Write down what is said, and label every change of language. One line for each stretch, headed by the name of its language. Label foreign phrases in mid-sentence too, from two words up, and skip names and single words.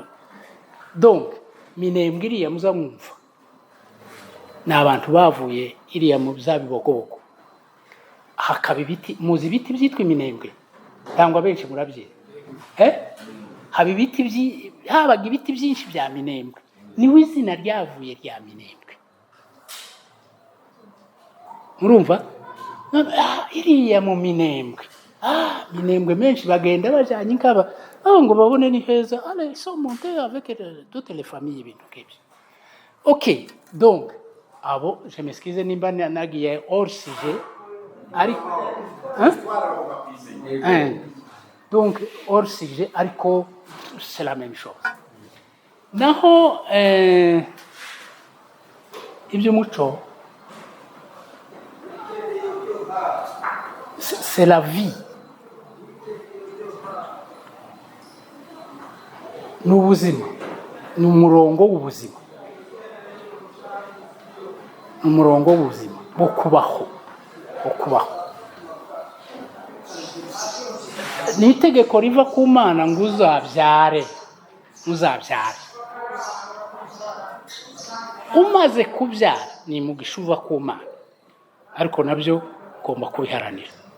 Kinyarwanda: Donc Minembwe iriya muzamwumva n'abantu bavuye iriya mu Zabibogoko hakaba ibiti muzi ibiti byitwa Minembwe cyangwa benshi murabye haba ibiti habaga ibiti byinshi bya Minembwe niwe izina ryavuye rya Minembwe murumva iriya mu Minembwe Minembwe menshi bagenda bajanye nkaba ngo babone ni heza
French: allez sont montés avec toutes les familles
Kinyarwanda: ibintu kebye.
French: OK, donc abo je m'excuse
Kinyarwanda: nimba nagiye
French: hors sujet ariko donc hors sujet ariko c'est la même chose.
Kinyarwanda: Naho iby'umuco
French: c'est la vie.
Kinyarwanda: N'ubuzima n'umurongo w'ubuzima bo kubaho ni itegeko riva ku Mana ngo uzabyare umaze kubyara ni mugisha uva ku Mana ariko nabyo ugomba kubiharanira.